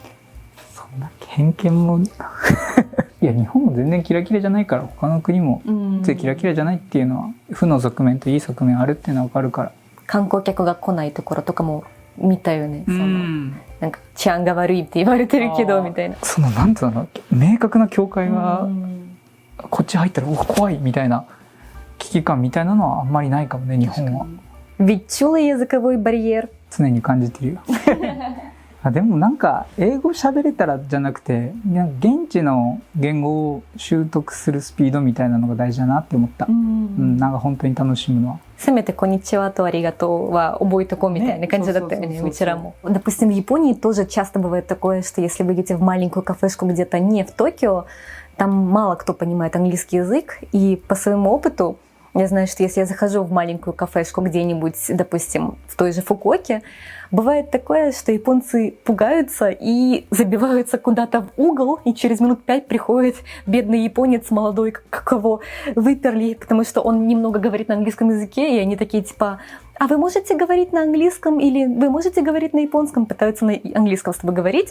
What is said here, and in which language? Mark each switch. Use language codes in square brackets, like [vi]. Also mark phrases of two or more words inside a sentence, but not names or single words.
[ja] そんな偏見もいや日本も全然キラキラじゃないから、他の国もキラキラじゃないっていうのは負の側面といい側面あるっていうのは分かるから。観光客が来ないところとかも見たよね。なんか治安が悪いって言われてるけどみたいな。そのなんていうの、明確な境界がこっち入ったら怖いみたいな危機感みたいなのはあんまりないかもね、日本は。 [uk] Відчули язиковий бар'єр? [ja] 常に感じてるよ。でもなんか英語喋れたらじゃなくて、現地の言語を習得するスピードみたいなのが大事だなって思った。なんか本当に楽しむのは。せめてこんにちはとありがとうは覚えとこうみたいな感じだったよね、うちらも。 [ru] Допустим, в Японии тоже часто бывает такое, что если вы идете в маленькую кафешку где-то не в Токио, там мало кто понимает английский язык, и по своему опыту я знаю, что если я захожу в маленькую кафешку где-нибудь, допустим, в той же Фукуоке, бывает такое, что японцы пугаются и забиваются куда-то в угол, и через минут 5 приходит бедный японец молодой, кого выперли, потому что он немного говорит на английском языке, и они такие типа: а вы можете говорить на английском или вы можете говорить на японском, пытаются на английском с тобой говорить.